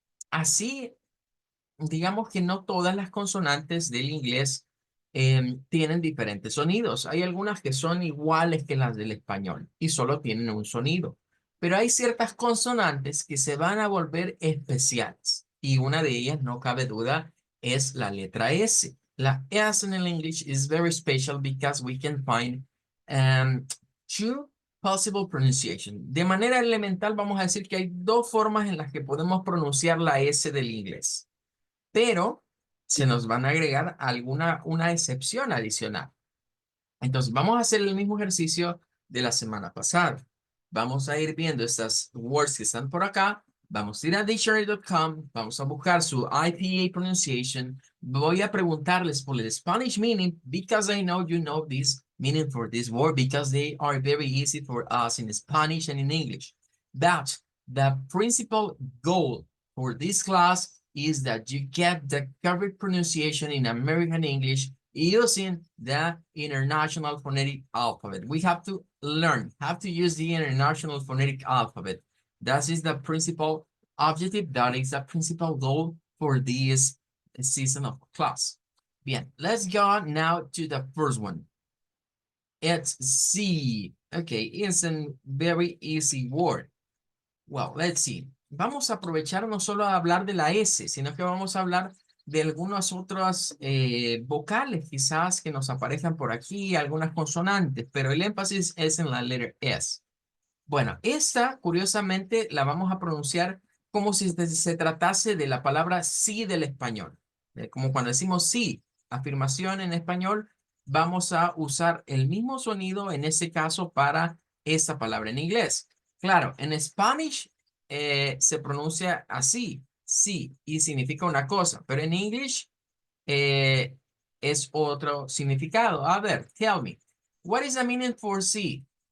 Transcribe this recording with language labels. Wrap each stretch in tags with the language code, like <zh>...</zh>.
<es>Así, digamos que no todas las consonantes del inglés tienen diferentes sonidos. Hay algunas que son iguales que las del español y solo tienen un sonido. Pero hay ciertas consonantes que se van a volver especiales. Y una de ellas, no cabe duda, es la letra S.</es> <en>La S in English is very special because we can find um, two possible pronunciation.</en> <es>De manera elemental, vamos a decir que hay dos formas en las que podemos pronunciar la S del inglés, pero se nos van a agregar una excepción adicional. Entonces, vamos a hacer el mismo ejercicio de la semana pasada. Vamos a ir viendo estas words que están por acá. Vamos a ir a dictionary.com, vamos a buscar su</es> <en>IPA pronunciation.</en> <es>Voy a preguntarles por el</es> <en>Spanish meaning because I know you know this meaning for this word because they are very easy for us in Spanish and in English. But the principal goal for this class is that you get the correct pronunciation in American English using the International Phonetic Alphabet. We have to learn how to use the International Phonetic Alphabet. That is the principal objective, that is the principal goal for this season of class.</en> <es>Bien,</es> <en>let's go now to the first one. It's C. Okay, it's a very easy word. Well, let's see.</en> <es>Vamos a aprovechar no solo a hablar de la S, sino que vamos a hablar de algunas otras vocales quizás que nos aparezcan por aquí, algunas consonantes, pero el énfasis es en la letra S. Bueno, esta curiosamente la vamos a pronunciar como si se tratase de la palabra sí del español. Como cuando decimos sí, afirmación en español, vamos a usar el mismo sonido en ese caso para esa palabra en inglés. Claro, en Spanish se pronuncia así, sí, y significa una cosa, pero en English eh, es otro significado. A ver,</es> <en>tell me, what is the meaning for sí?</en>